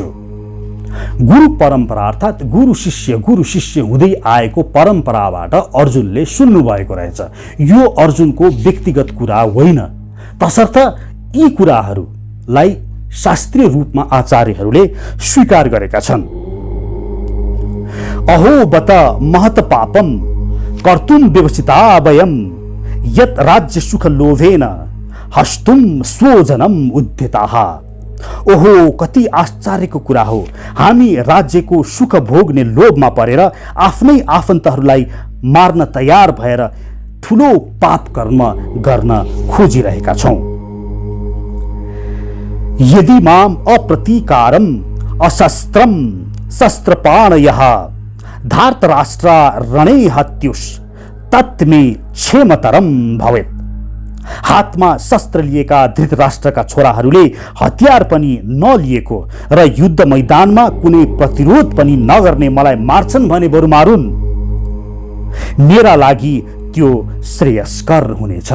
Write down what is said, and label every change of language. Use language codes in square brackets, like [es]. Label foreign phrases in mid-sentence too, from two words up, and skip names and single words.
[ne] गुरु परम्परा अर्थात् गुरु शिष्य हुँदै आएको परम्पराबाट अर्जुनले सुन्नु भएको रहेछ। यो अर्जुनको व्यक्तिगत कुरा होइन। तसर्थ यी कुराहरूलाई शास्त्रीय रूपमा आचार्यहरूले स्वीकार गरेका छन्। [sa] अहो बत महत पापम कर्तुम व्यवसिता वयम यत राज्य सुख लोभेन हस्तुम स्वजनम उद्यताः। [ne] ओहो, कति आश्चर्यको कुरा हो। हामी राज्यको सुख भोग्ने लोभमा परेर आफ्नै आफन्तहरूलाई मार्न तयार भएर ठुलो पाप कर्म गर्न खोजिरहेका छौं। [sa] यदि माम अप्रतीकारम अशस्त्रम शस्त्रपाणयः धार्तराष्ट्र रणे हत्युष तत्मे क्षेमतरम भवेत्। [ne] हातमा शस्त्र लिएका धृतराष्ट्रका छोराहरूले हतियार पनि नलिएको र युद्ध मैदानमा कुनै प्रतिरोध पनि नगर्ने मलाई मार्छन् भने बरु मारुन्, मेरा लागि त्यो श्रेयस्कर हुनेछ।